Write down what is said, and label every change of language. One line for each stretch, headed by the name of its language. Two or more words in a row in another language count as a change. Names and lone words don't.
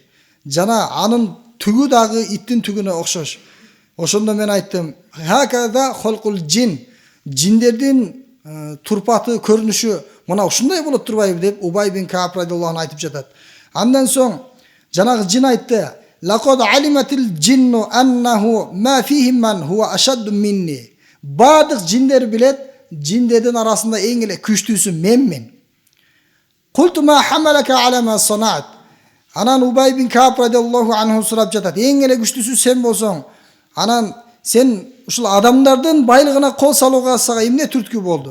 Kyrgyz: Жана анын түгү дагы иттин түгүнө окшош. Ошондо мен айттым,
Arabic: هكذا خلق الجن.
Kyrgyz: Жиндердин турпаты, көрүнүшү мына ушундай болот турбайбы деп Убай бин Кааб
Arabic: رضي الله عنه
Kyrgyz: айтып жатат. Андан соң жанагы жин айтты,
Arabic: لقد علمت الجن أنه ما فيهم من هو أشد مني.
Kyrgyz: Бардык жиндер билет, жиндердин арасында эң эле күчтүүсү менмин.
Arabic: قلت ما حملك على ما صنعت.
Kyrgyz: Анан Убай бин Кааб
Arabic: رضي الله عنه
Kyrgyz: сурап жатат, эң эле күчтүүсү сен болсоң, анан сен ушул адамдардын байлыгына кол салууга сага эмне түрткү болду?